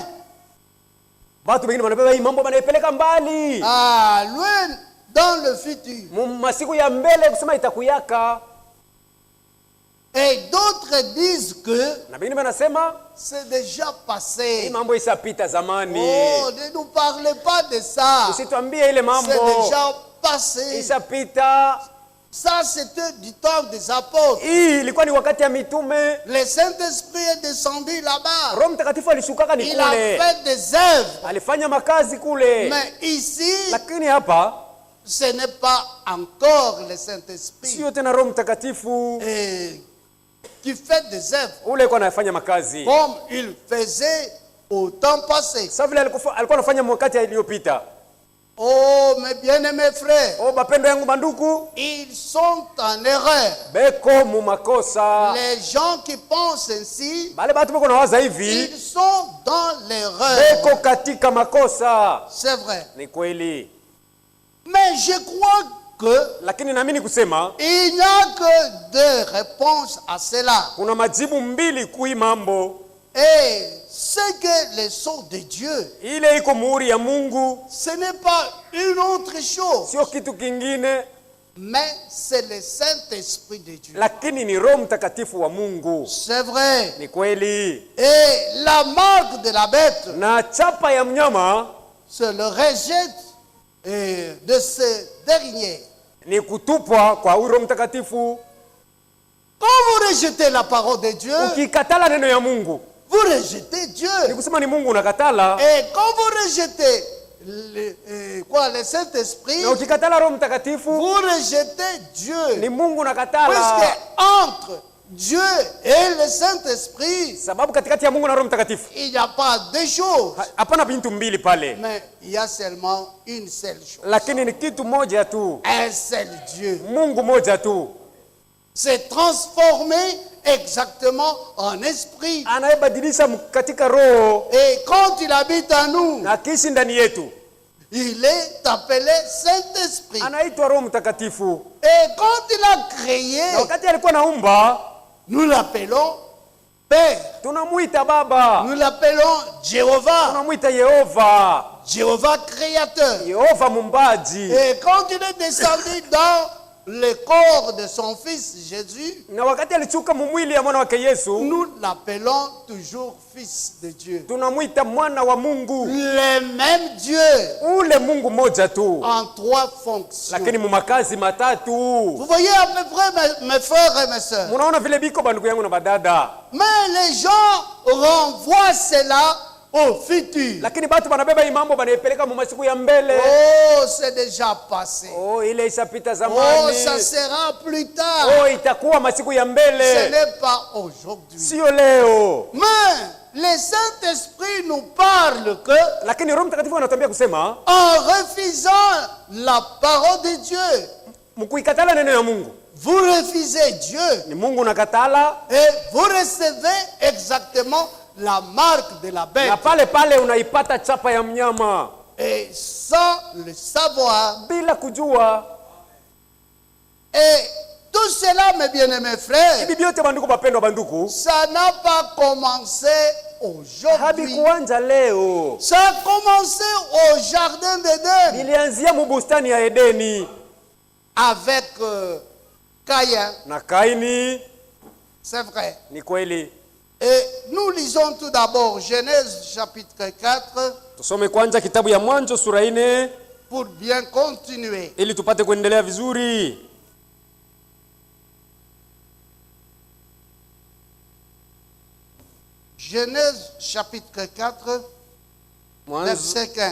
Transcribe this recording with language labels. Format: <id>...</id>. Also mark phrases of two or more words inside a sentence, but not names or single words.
<sw>Batu bengine wanabeba hii mambo wanaipeleka mbali.</sw> <fr>Ah, loin dans le futur.</fr> <sw>Masiku ya mbele kusema itakuyaka.</sw> <fr>Et d'autres disent que</fr> <sw>Na bengine wanasema</sw> <fr>c'est déjà</fr> <sw>hii</sw> <fr>passé.</fr> <sw>mambo isapita zamani.</sw> <fr>Oh, ne nous parlez pas de ça.</fr> <sw>Usituambie ile mambo.</sw> <fr>C'est déjà passé.</fr> <sw>Isapita.</sw> <fr>Ça, c'était du temps des apôtres.</fr> <sw>Hii ilikuwa ni wakati ya mitume.</sw> <fr>Le Saint-Esprit est descendu là-bas.</fr> <sw>Roho Mtakatifu alishuka ni</sw> <fr>Il a</fr> <sw>kule.</sw> <fr>fait des œuvres.</fr> <sw>Alifanya makazi kule.</sw> <fr>Mais ici,</fr> <sw>Lakini hapa</sw> <fr>ce n'est pas encore le Saint-Esprit</fr> <sw>sio tena Roho Mtakatifu</sw> <fr>qui fait des œuvres</fr> <sw>ule alikuwa anafanya makazi.</sw> <fr>comme il faisait au temps passé.</fr> <sw>Sasa vile alikuwa anafanya wakati iliyopita.</sw> <fr>Oh, mes bien-aimés frères,</fr> <sw>Oh, bapendo yangu banduku,</sw> <fr>ils sont en erreur.</fr> <sw>beko mu makosa.</sw> <fr>Les gens qui pensent ainsi,</fr> <sw>Bale batu beko nawaza hivi,</sw> <fr>ils sont dans l'erreur.</fr> <sw>beko katika makosa.</sw> <fr>C'est vrai.</fr> <sw>Ni kweli.</sw> <fr>Mais je crois que</fr> <sw>Lakini naamini kusema</sw> <fr>il n'y a que deux réponses à cela.</fr> <sw>kuna majibu mbili kui mambo.</sw> <fr>Et ce que les sceaux de Dieu,</fr> <sw>Ile iko muhuri ya Mungu,</sw> <fr>ce n'est pas une autre chose,</fr> <sw>sio kitu kingine,</sw> <fr>mais c'est le Saint-Esprit de Dieu.</fr> <sw>lakini ni Roho Mtakatifu wa Mungu.</sw> <fr>C'est vrai.</fr> <sw>Ni kweli.</sw> <fr>Et la marque de la bête,</fr> <sw>Na chapa ya mnyama</sw> <fr>c'est le rejet de ce dernier.</fr> <sw>ni kutupwa kwa Roho Mtakatifu.</sw> <fr>Quand vous rejetez la parole de Dieu,</fr> <sw>Ukikatala neno ya Mungu,</sw> <fr>vous rejetez</fr> <sw>ni</sw> <fr>Dieu.</fr> <sw>kusema ni Mungu unakatala.</sw> <fr>Et quand vous rejetez le Saint-Esprit,</fr> <sw>Na ukikatala Roho Mtakatifu,</sw> <fr>vous rejetez Dieu.</fr> <sw>ni Mungu unakatala.</sw> <fr>Puisque entre Dieu et le Saint-Esprit,</fr> <sw>Sababu katikati ya Mungu na Roho Mtakatifu</sw> <fr>il n'y a pas deux choses,</fr> <sw>hapana bintu mbili pale,</sw> <fr>mais il y a seulement une seule chose.</fr> <sw>lakini ni kitu moja tu,</sw> <fr>Un seul Dieu.</fr> <sw>Mungu moja tu,</sw> <fr>C'est transformé exactement en esprit.</fr> <sw>anayebadilisha katika roho</sw> <fr>Et quand il habite en nous,</fr> <sw>na kishi ndani yetu,</sw> <fr>il est appelé Saint-Esprit.</fr> <sw>anaitwa Roho Mtakatifu.</sw> <fr>Et quand il a créé,</fr> <sw>Na wakati alikuwa naumba,</sw> <fr>nous l'appelons Père.</fr> <sw>tunamuita Baba,</sw> <fr>Nous l'appelons Jéhovah.</fr> <sw>tunamuita Yehova,</sw> <fr>Jéhovah créateur.</fr> <sw>Yehova mumbaji.</sw> <fr>Et quand il est descendu dans le corps de son fils Jésus,</fr> <sw>Na wakati alichuka mumwili ya mwana wake Yesu,</sw> <fr>nous l'appelons toujours fils de Dieu.</fr> <sw>tunamuita mwana wa Mungu.</sw> <fr>Le même Dieu</fr> <sw>Ule Mungu moja tu,</sw> <fr>en trois fonctions.</fr> <sw>lakini mumakazi matatu.</sw> <fr>Vous voyez à peu près mes frères et mes sœurs.</fr> <sw>Munaona vile biko bandugu yangu na badada.</sw> <fr>Mais les gens renvoient cela au futur.</fr> <sw>Lakini batu banabeba hii mambo banaipeleka mu masiku ya mbele.</sw> <fr>Oh, c'est déjà passé.</fr> <sw>Oh, ile ishapita Oh, zamani.</sw> <fr>ça sera plus tard.</fr> <sw>Oh, itakuwa masiku ya</sw> <fr>Ce</fr> <sw>mbele,</sw> <fr>n'est pas aujourd'hui.</fr> <sw>sio leo.</sw> <fr>Mais le Saint-Esprit nous parle que</fr> <sw>Lakini Roho Mtakatifu anatuambia kusema</sw> <fr>en refusant la parole de Dieu,</fr> <sw>mkuikatala neno ya Mungu,</sw> <fr>vous refusez Dieu</fr> <sw>ni Mungu unakatala,</sw> <fr>et vous recevez exactement la marque de la bête.</fr> <sw>na pale pale unaipata chapa ya mnyama</sw> <fr>Et sans le savoir,</fr> <sw>bila kujua.</sw> <fr>et tout cela, mes bien-aimés frères,</fr> <sw>Hivi vyote banduku bapendwa banduku,</sw> <fr>ça n'a pas commencé aujourd'hui.</fr> <sw>habikuanza leo.</sw> <fr>Ça a commencé au jardin d'Éden</fr> <sw>Ilianzia mu bustani ya Edeni</sw> <fr>avec Caïn.</fr> <sw>na Kaini.</sw> <fr>C'est vrai.</fr> <sw>Ni kweli.</sw> <fr>Et nous lisons tout d'abord Genèse chapitre 4</fr> <sw>Tusome kwanza kitabu ya Mwanzo sura 4</sw> <fr>pour bien continuer.</fr> <sw>ili tupate kuendelea vizuri.</sw> <fr>Genèse chapitre 4 verset 15.</fr>